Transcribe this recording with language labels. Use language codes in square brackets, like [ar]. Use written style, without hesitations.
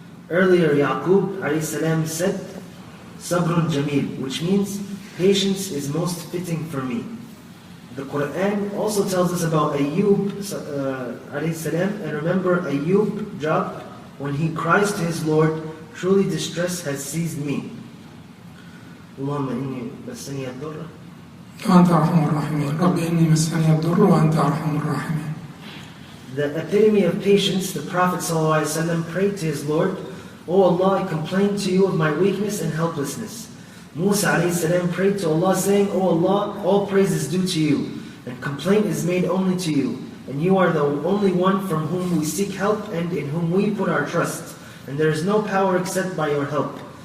[en] Earlier, Yaqub ﷺ said, Sabrun Jamil, which means patience is most fitting for me. The Quran also tells us about Ayyub ﷺ, and remember Ayyub Job, when he cries to his Lord, truly distress has seized me. [ar] Allahumma inni massani ad-durra وأنت أرحم الراحمين رب إني مسني الضر وأنت أرحم الراحمين. [en] The epitome of patience, the Prophet ﷺ prayed to his Lord, O Allah, I complain to you of my weakness and helplessness. Musa ﷺ prayed to Allah saying, O Allah, all praise is due to you, and complaint is made only to you, and you are the only one from whom we seek help and in whom we put our trust, and there is no power except by your help.